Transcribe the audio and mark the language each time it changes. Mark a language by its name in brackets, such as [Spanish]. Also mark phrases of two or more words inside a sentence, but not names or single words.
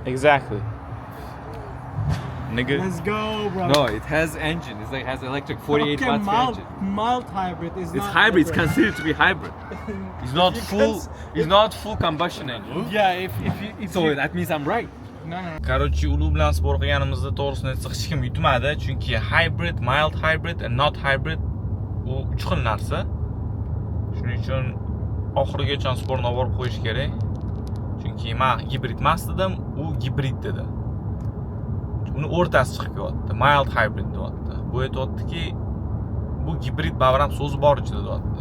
[English] Exactly. Nigga. Let's go, bro. No, it has engine. It's like has electric 48 okay, watts mild, engine. mild hybrid is It's not hybrid. It's considered to be hybrid. It's not You full. can- It's not full combustion engine. Yeah, if So you, that means I'm right. no. [Uzbek] Короче, ulug' bilan spor qilganimizda to'g'risini aytsak hech kim yutmadi, chunki [English] hybrid, mild hybrid and not hybrid [Uzbek] u uch xil narsa. Shuning uchun oxirigacha sporni olib borib qo'yish kerak. Chunki men gibrid emas dedim, u gibrid dedi. Uni o'rtasi chiqib kelyapti. [English] Mild hybrid [Uzbek] deyapti. Bu aytyaptiki, bu gibrid baribir ham so'zi bor ichida deyapti.